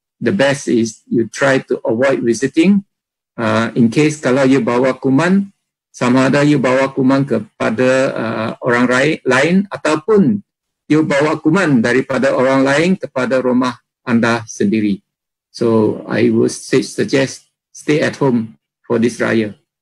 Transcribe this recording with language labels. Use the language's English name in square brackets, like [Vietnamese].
[English] The best is you try to avoid visiting. In case [Malay] kalau you bawa kuman, sama ada you bawa kuman kepada orang lain ataupun you bawa kuman daripada orang lain kepada rumah anda sendiri. [English] So I would suggest stay at home for this raya.